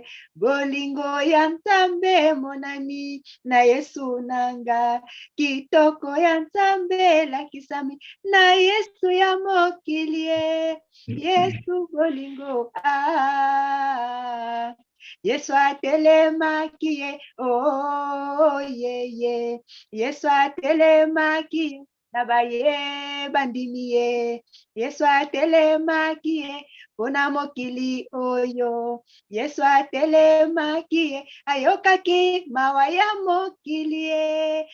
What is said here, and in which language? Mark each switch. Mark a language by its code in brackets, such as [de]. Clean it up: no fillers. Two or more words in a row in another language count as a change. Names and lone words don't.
[ln] Bolingo ya Nzambe monani. Na Yesu nanga. Kitoko ya Nzambe lakisami. Na Yesu ya mokili ye. Yesu bolingo. Yesu atelemaki ye. [en] Oh, yeah, yeah. [ln] Yesu atelemaki ye. Nabaye bandimi ye. Yesu atelemaki ye. Pona mokili oyo. Yesu atelemaki ye. Ayokaki mawa ya mokili ye.